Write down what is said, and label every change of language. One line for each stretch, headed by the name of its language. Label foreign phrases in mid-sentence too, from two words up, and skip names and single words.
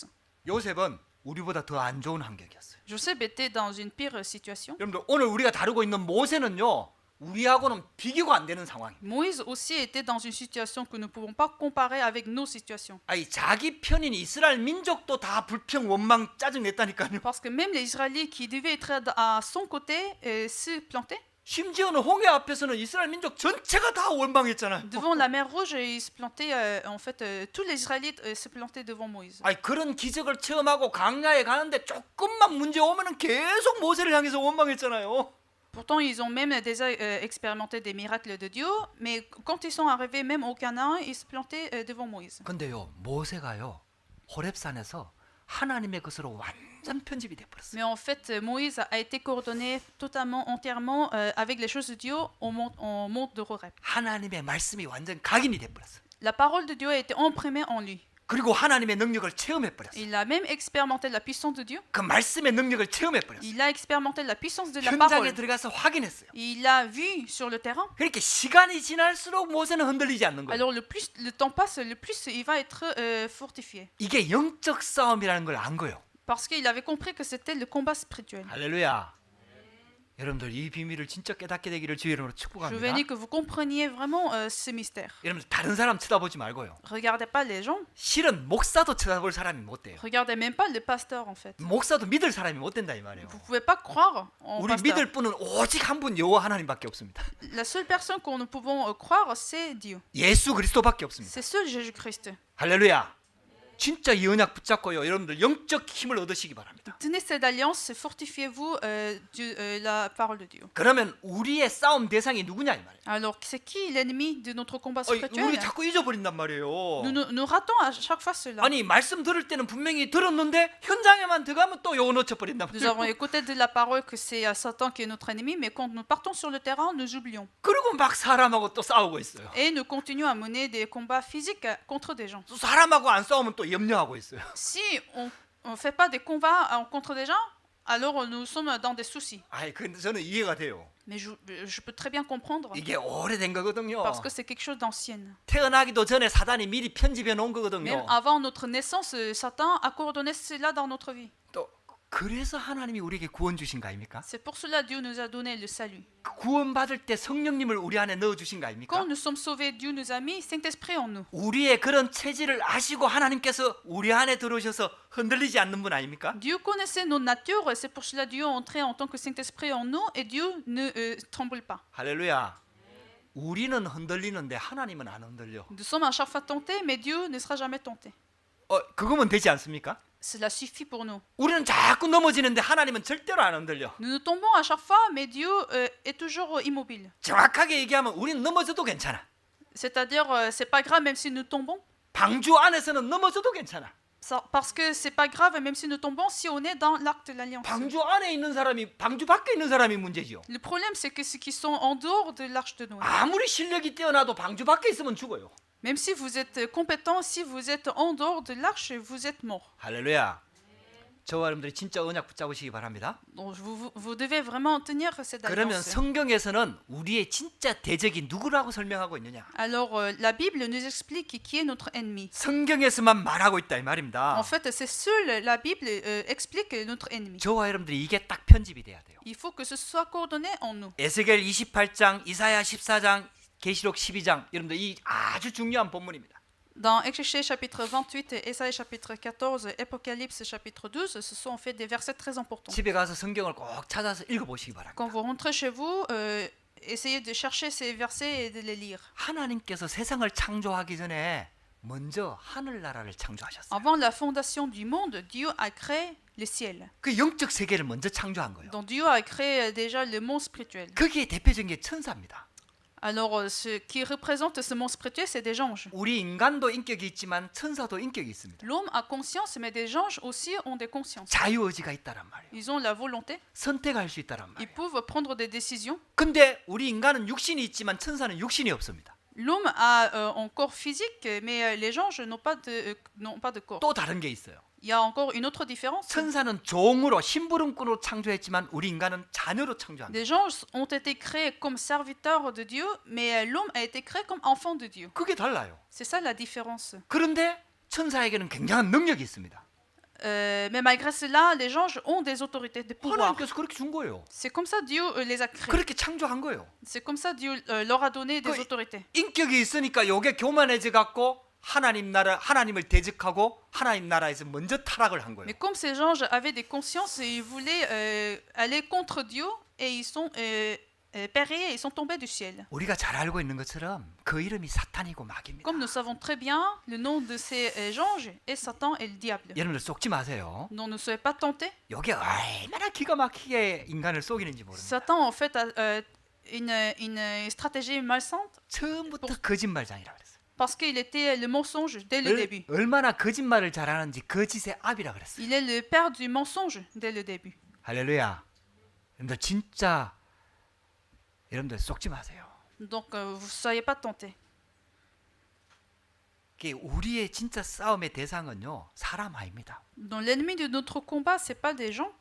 Korean: 요셉은 우리보다 더 안 좋은 환경이었어요.
French: Joseph était dans une pire situation.
Korean: 여러분들, 오늘 우리가 다루고 있는 모세는요, 우리하고는 비교가 안 되는 상황이에요.
French: Moïse aussi était dans une situation que nous ne pouvons pas comparer avec nos situations.
Korean: 자기 편인 이스라엘 민족도 다 불평, 원망, 짜증 냈다니까요.
French: Parce que même les Israélites qui devaient être à son côté se plantaient.
Korean: 심지어는 홍해 앞에서는 이스라엘 민족 전체가 다 원망했잖아요.
French: Devant la mer Rouge, ils se plantaient, en fait, tous les Israélites se plantaient devant Moïse.
Korean: 그런 기적을 체험하고 강야에 가는데 조금만 문제 오면은 계속 모세를 향해서 원망했잖아요.
French: Pourtant, ils ont même déjà expérimenté des miracles de Dieu, mais quand ils sont arrivés même au Canaan, ils se plantaient devant Moïse.
Korean: 근데요, 모세가요, 호렙산에서 하나님의 것으로 완전 편집이 돼 버렸어요.
French: Mais en fait, Moïse a été coordonné totalement, entièrement avec les choses de Dieu au mont de Horeb.
Korean: 하나님의 말씀이 완전 각인이 돼 버렸어요.
French: La parole de Dieu a été imprimée en lui.
Korean: 그리고 하나님의 능력을 체험해 버렸어요.
French: Il a même expérimenté la puissance de Dieu.
Korean: 그 말씀의 능력을 체험해 버렸어요.
French: Il a expérimenté la puissance de la
Korean: 현장에
French: parole.
Korean: 들어가서 확인했어요.
French: Il a vu sur le terrain.
Korean: 그렇게 시간이 지날수록 모세는 흔들리지 않는 거예요.
French: Alors, plus le temps passe, le plus il va être fortifié.
Korean: 이게 영적 싸움이라는 걸 안 거예요.
French: Parce qu'il avait compris que c'était le combat spirituel.
Korean: 할렐루야. 여러분들, 이 비밀을 진짜 깨닫게 되기를 주의 이름으로
French: Je
Korean: 축복합니다.
French: veux que vous compreniez vraiment ce mystère.
Korean: 여러분들, 다른 사람 쳐다보지 말고요.
French: Regardez pas les gens.
Korean: 실은 목사도 쳐다볼 사람이 못 돼요.
French: Regardez même pas le pasteur en fait.
Korean: 목사도 믿을 사람이 못 된다 이 말이에요.
French: Vous pouvez pas croire en
Korean: 우리
French: pasteur.
Korean: 믿을 분은 오직 한 분, 여호와 하나님밖에 없습니다.
French: La seule personne qu'on nous pouvons croire, c'est Dieu.
Korean: 예수 그리스도밖에 없습니다.
French: C'est seul Jésus-Christ.
Korean: 할렐루야. 진짜 이 언약 붙잡고요. 여러분들 영적 힘을 얻으시기 바랍니다.
French: Tenez cette alliance, fortifiez-vous la parole de Dieu.
Korean: 그러면 우리의 싸움 대상이 누구냐 이 말이에요.
French: Alors, c'est qui l'ennemi de notre combat
Korean: 우리
French: spirituel?
Korean: 자꾸 잊어버린단 말이에요.
French: Nous ratons à chaque fois cela.
Korean: 아니, 말씀 들을 때는 분명히 들었는데 현장에만 들어가면 또 요거 놓쳐버린단
French: Nous avons
Korean: 말이에요.
French: écouté de la parole que c'est Satan qui est notre ennemi, mais quand nous partons sur le terrain, nous oublions.
Korean: 그리고 막 사람하고 또 싸우고 있어요.
French: Et nous continuons à mener des combats physiques contre des gens.
Korean: 또 사람하고 안 싸우면 또 염려하고 있어요.
French: Si on ne fait pas des combats contre des gens, alors nous sommes dans des soucis.
Korean: 근데 저는 이해가 돼요.
French: Mais je peux très bien comprendre,
Korean: 이게 오래된 거거든요.
French: parce que c'est quelque chose d'ancien.
Korean: 태어나기도 전에 사단이 미리 편집해 놓은
French: Même
Korean: 거거든요.
French: avant notre naissance, Satan a coordonné cela dans notre vie.
Korean: 또 그래서 하나님이 우리에게 구원 주신 거 아닙니까?
French: C'est pour cela que Dieu nous a donné le salut.
Korean: 구원 받을 때 성령님을 우리 안에 넣어 주신 거 아닙니까?
French: Quand nous sommes sauvés, Dieu nous a mis Saint-Esprit en nous.
Korean: 우리의 그런 체질을 아시고 하나님께서 우리 안에 들어오셔서 흔들리지 않는 분 아닙니까?
French: Dieu connaissait nos natures, c'est pour cela que Dieu est entré en tant que Saint-Esprit en nous et Dieu ne tremble pas.
Korean: 할렐루야. 우리는 흔들리는데 하나님은 안 흔들려.
French: Nous sommes à chaque fois tentés, mais Dieu ne sera jamais tenté.
Korean: 그거면 되지 않습니까?
French: cela suffit pour nous.
Korean: 우리는 자꾸 넘어지는데 하나님은 절대로 안 흔들려.
French: Nous nous tombons à chaque fois, mais Dieu est toujours immobile.
Korean: 정확하게 얘기하면 우리는 넘어져도 괜찮아.
French: C'est-à-dire, c'est pas grave même si nous tombons.
Korean: 방주 안에서는 넘어져도 괜찮아.
French: Parce que c'est pas grave même si nous tombons si on est dans l'arc de l'alliance.
Korean: 방주 안에 있는 사람이 방주 밖에 있는 사람이 문제지요.
French: Le problème, c'est que ceux qui sont en dehors de l'arche de Noé,
Korean: 아무리 실력이 뛰어나도 방주 밖에 있으면 죽어요.
French: même si vous êtes compétent, si vous êtes en dehors de l'arche, vous êtes mort.
Korean: 할렐루야. 저와 여러분들이 진짜 언약 붙잡으시기 바랍니다.
French: Donc vous devez vraiment tenir cette
Korean: 그러면
French: alliance.
Korean: 성경에서는 우리의 진짜 대적이 누구라고 설명하고 있느냐?
French: Alors, la Bible nous explique qui est notre ennemi.
Korean: 성경에서만 말하고 있다 이 말입니다.
French: En fait, c'est seul la Bible explique notre ennemi.
Korean: 저와 여러분들이 이게 딱 편집이 돼야 돼요.
French: Il faut que ce soit coordonné en nous.
Korean: 에스겔 28장, 이사야 14장, 계시록 12장 여러분들 이 아주 중요한 본문입니다.
French: Dans Exégèse chapitre 28, Ésaïe chapitre 14, Apocalypse chapitre 12, ce sont en fait des versets très importants.
Korean: 집에 가서 성경을 꼭 찾아서 읽어보시기 바랍니다.
French: Quand vous rentrez chez vous, essayez de chercher ces versets et de les lire.
Korean: 하나님께서 세상을 창조하기 전에 먼저 하늘나라를 창조하셨어요.
French: Avant la fondation du monde, Dieu a créé le ciel.
Korean: 그 영적 세계를 먼저 창조한 거예요.
French: Donc Dieu a créé déjà le monde spirituel.
Korean: 거기에 대표적인 게 천사입니다.
French: Alors, ce qui représente ce monde spirituel, c'est des anges.
Korean: 우리 인간도 인격이 있지만 천사도 인격이 있습니다.
French: L'homme a conscience, mais des anges aussi ont des consciences.
Korean: 자유의지가 있다란 말이에요.
French: Ils ont la volonté,
Korean: 선택할 수 있다란
French: ils
Korean: 말이에요.
French: peuvent prendre des décisions.
Korean: 근데 우리 인간은 육신이 있지만 천사는 육신이 없습니다.
French: L'homme a un corps physique, mais les anges n'ont pas de corps.
Korean: 또 다른 게 있어요.
French: Il y a encore une autre différence.
Korean: 천사는 종으로 심부름꾼으로 창조했지만 우리 인간은 자녀로 창조합니다.
French: Les anges ont été créés comme serviteurs de Dieu, mais l'homme a été créé comme enfant de Dieu.
Korean: 그게 달라요.
French: C'est ça la différence.
Korean: 그런데 천사에게는 굉장한 능력이 있습니다.
French: Mais malgré cela, les anges ont des autorités, des pouvoirs.
Korean: 하나님께서 그렇게 준 거예요.
French: C'est comme ça Dieu les a créés.
Korean: 그렇게 창조한 거예요.
French: C'est comme ça Dieu leur a donné des 그- autorités.
Korean: 인격이 있으니까 요게 교만해져 갖고 하나님을 대적하고 하나님 나라에서 먼저 타락을 한 거예요.
French: Mais comme ces anges avaient des consciences et ils voulaient aller contre Dieu, et ils sont péris et ils sont tombés du ciel.
Korean: 우리가 잘 알고 있는 것처럼 그 이름이 사탄이고 마귀입니다.
French: Comme nous savons très bien, le nom de ces anges est Satan et le diable.
Korean: 여러분들 속지 마세요.
French: Donc ne soyez pas tentés.
Korean: 요게 얼마나 기가 막히게 인간을 속이는지 모릅니다.
French: Satan en fait a une stratégie malsainte
Korean: 처음부터 거짓말장이라 그랬어요.
French: parce qu'il était le mensonge dès le début.
Korean: 얼마나 거짓말을 잘하는지 거짓의 아비라 그랬어요.
French: Il est le père du mensonge dès le début.
Korean: 할렐루야. 여러분들 진짜 여러분들 속지 마세요.
French: Donc vous ne soyez pas tentés.
Korean: 우리의 진짜 싸움의 대상은요 사람 아닙니다.
French: Donc l'ennemi de notre combat, c'est pas des gens,